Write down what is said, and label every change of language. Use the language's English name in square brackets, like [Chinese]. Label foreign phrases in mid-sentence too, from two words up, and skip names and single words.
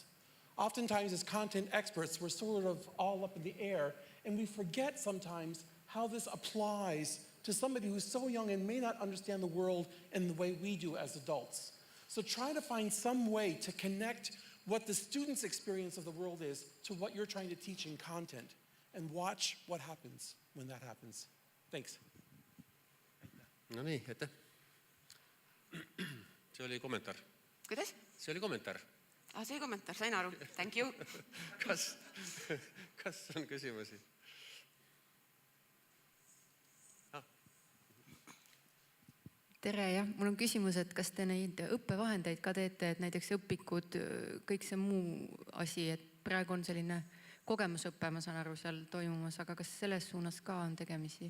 [English] Oftentimes, as content experts, we're sort of all up in the air, and we forget sometimes how this applies to somebody who's so young and may not understand the world in the way we do as adults. So try to find some way to connect what the student's experience of the world is to what you're trying to teach in content, and watch what happens when that happens. Thanks. [Estonian] No nii, aitäh. See oli kommentaar. Kuidas? See oli kommentaar. See oli kommentaar, sain aru. [English] Thank you. [Estonian] Kas on küsimusi? Tere, jah. Mul on küsimus, et kas te neid õppevahendeid ka teete, et näiteks õpikud, kõik see muu asi, et praegu on selline kogemusõppe, ma saan aru, seal toimumas, aga kas selles suunas ka on tegemisi?